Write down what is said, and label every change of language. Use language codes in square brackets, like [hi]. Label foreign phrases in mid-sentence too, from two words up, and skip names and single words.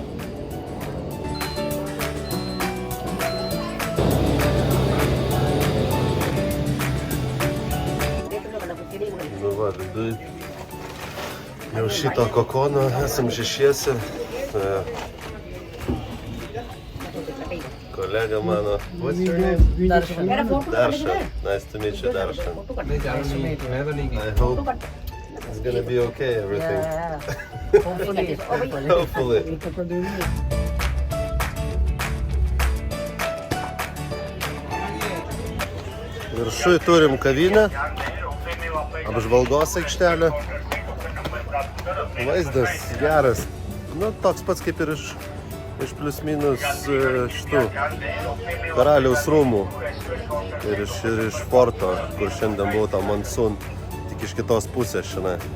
[lt] Nu va, viduj jau šito kokono esam šešiesi. Kolega mano. [en] What's your name? Darshan. Darshan. Nice to meet you, Darshan. I hope it's gonna be okay, everything. Hopefully. [lt] Viršuj turim kavinę, apžvalgos aikštelę. Vaizdas geras. Nu, toks pats kaip ir iš plius minus šitų karaliaus rūmų ir iš forto, kur šiandien buvo ta Monsun, tik iš kitos pusės šiandien.